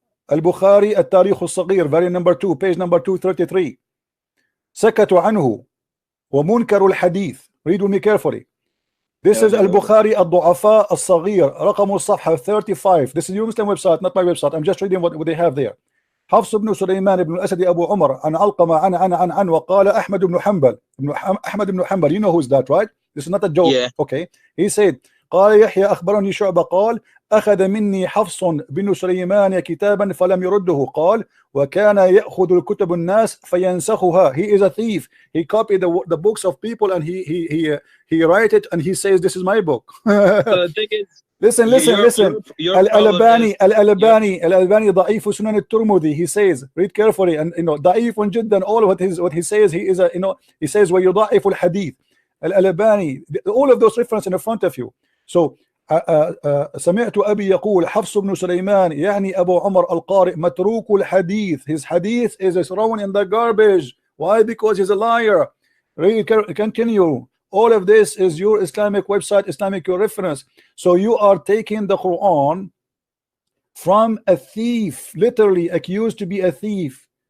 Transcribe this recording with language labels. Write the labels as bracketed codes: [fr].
[en] Al-Bukhari [ar] التاريخ الصغير, [en] variant number 2, page number 233. [ar] سكتوا عنه ومنكر الحديث. [en] Read with me carefully. This is [ar] Al-Bukhari الضعفاء الصغير, رقم الصفحة 35. [en] This is your Muslim website, not my website. I'm just reading what they have there. [ar] حفص بن سليمان بن الأسد أبو عمر عن علقمة عن وقال أحمد بن حنبل. [en] You know who's that, right? This is not a joke. Yeah. Okay. He said [ar] قال يحيى أخبرني شعبة قال أخذ مني حفص بن سليمان كتابا فلم يرده. قال وكان يأخذ الكتب الناس فينسخها. [en] He is a thief. He copied the books of people and he write it and he says this is my book. So the thing is, listen. [ar] Al-Albani ضعيف سنن الترمذي. [en] He says, read carefully, and [ar] ضعيف جدا. [en] All what he says, he is a he says [ar] ويضعف الحديث. [en] Al-Albani, all of those references in front of you. [ar] So سمعت أبي يقول حفص بن سليمان يعني أبو عمر القارئ متروك الحديث. [en] His hadith is thrown in the garbage. Why? Because he's a liar. Read, continue. All of this is your Islamic website, Islamic reference. So you are taking the Quran from a thief, literally accused to be a thief.